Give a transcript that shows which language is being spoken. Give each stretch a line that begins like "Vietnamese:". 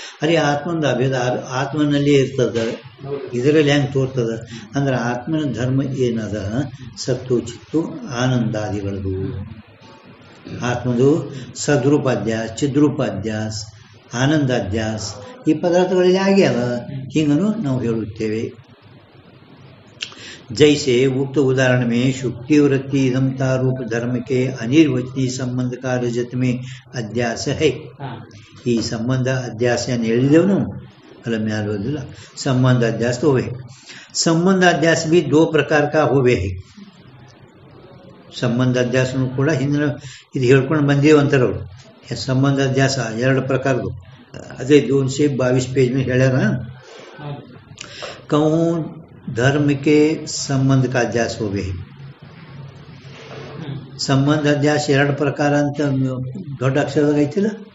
Kannada: ಅರೆ ಆತ್ಮದ ಅಭೇದ ಆತ್ಮನಲ್ಲಿ ಇರ್ತದ, ಇದರಲ್ಲಿ ಹೆಂಗೆ ತೋರ್ತದ ಅಂದ್ರೆ ಆತ್ಮನ ಧರ್ಮ ಏನದ? ಸತ್ತು ಚಿತ್ತು ಆನಂದಾದಿಗಳದು. ಆತ್ಮದು ಸದ್ರೂಪಾಧ್ಯಾಸ, ಚಿದ್ರೂಪಾಧ್ಯಾಸ, ಆನಂದಾಧ್ಯಾಸ ಈ ಪದಾರ್ಥಗಳಲ್ಲಿ ಆಗ್ಯಾವ. ಹಿಂಗನು ನಾವು ಹೇಳುತ್ತೇವೆ.
Hindi: जैसे उक्त उदाहरण में शुक्ति वृत्ति इदमता रूप धर्म के अनिर्वचनीय संबंध का रजत में अध्यास है.
Kannada: ಈ ಸಂಬಂಧ ಅಧ್ಯಾಸ ಏನು ಹೇಳಿದೆವು ನಾವು, ಅಲ್ಲ ಮ್ಯಾಲೋದಿಲ್ಲ. ಸಂಬಂಧ ಅಧ್ಯಾಸ ಹೋವೆ.
Hindi: ಸಂಬಂಧ ಅಧ್ಯಾಸ भी दो प्रकार का होवे है.
Kannada: ಸಂಬಂಧ ಅಧ್ಯಾಸನೂ ಕೂಡ ಹಿಂದಿನ ಇದು ಹೇಳ್ಕೊಂಡು ಬಂದೀವಿ ಅಂತಾರವ್ರು. ಸಂಬಂಧ ಅಧ್ಯಾಸ ಎರಡು ಪ್ರಕಾರದ್ದು.
Hindi: अरे 222 पेज में ಹೇಳ್ಯಾರ कहूँ धर्म के संबंध का अध्यास होवे संबंध अध्यास 2 ಪ್ರಕಾರ ಅಂತ ದೊಡ್ಡ ಅಕ್ಷರದಾಗ ಐತಿಲ್ಲ